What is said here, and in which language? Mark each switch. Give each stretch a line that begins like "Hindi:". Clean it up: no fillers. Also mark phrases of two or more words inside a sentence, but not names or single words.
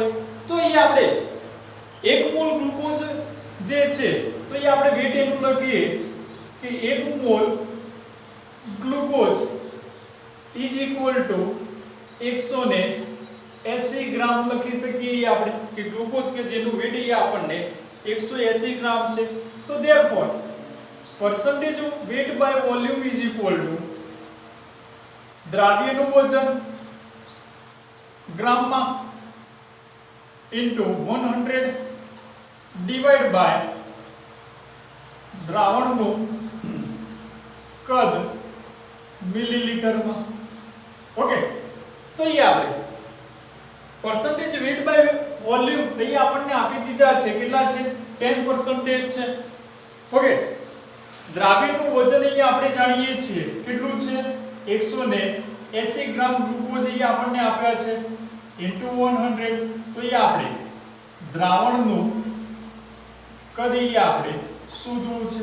Gujarati: તો આપણે 1 મોલ ગ્લુકોઝ જે છે તો આપણે વેટ એનું લખીએ કે 1 મોલ ગ્લુકોઝ
English: is equal to
Gujarati: 180 ગ્રામ લખી શકીએ આપણે કે ગ્લુકોઝ કે જેનું વેટ આપણને 180 ગ્રામ છે.
English: તો therefore percentage of weight by volume is equal to
Gujarati: દ્રાવ્યનું વજન ગ્રામમાં
English: into 100 divided by
Gujarati: દ્રાવણનું કદ મિલીલીટરમાં. ઓકે, તો આપણે
English: percentage weight by volume
Gujarati: આપણને આપી દીધા છે. કેટલા છે? 10% છે. ઓકે, દ્રાવ્યનું વજન આપણે જાણીએ છીએ કેટલું છે? 180 ગ્રામ ગ્લુકોઝ આપણને આપ્યા છે into 100. તો આપણે દ્રાવણનું કદ આપણે શોધવું છે.